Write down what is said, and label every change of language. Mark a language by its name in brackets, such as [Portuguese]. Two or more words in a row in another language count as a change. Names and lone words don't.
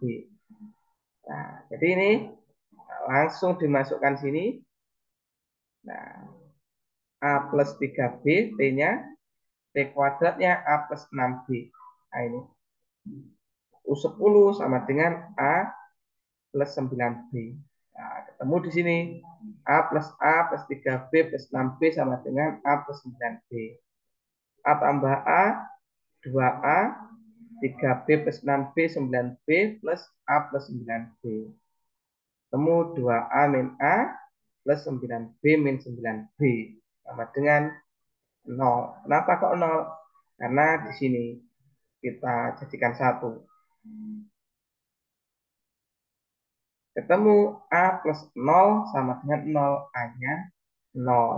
[Indonesian] Nah, jadi ini langsung dimasukkan sini. Nah, A plus 3B, T-nya, T kuadratnya A plus 6B. Nah, ini. U10 sama dengan A plus 9B. Nah, ketemu di sini. A plus 3B plus 6B sama dengan A plus 9B. A tambah A, 2A, 3B plus 6B, 9B plus A plus 9B. Temu 2A min A plus 9B min 9B. Sama dengan 0. Kenapa kok 0? Karena di sini kita jadikan 1. Ketemu A plus 0 sama dengan 0. A-nya 0.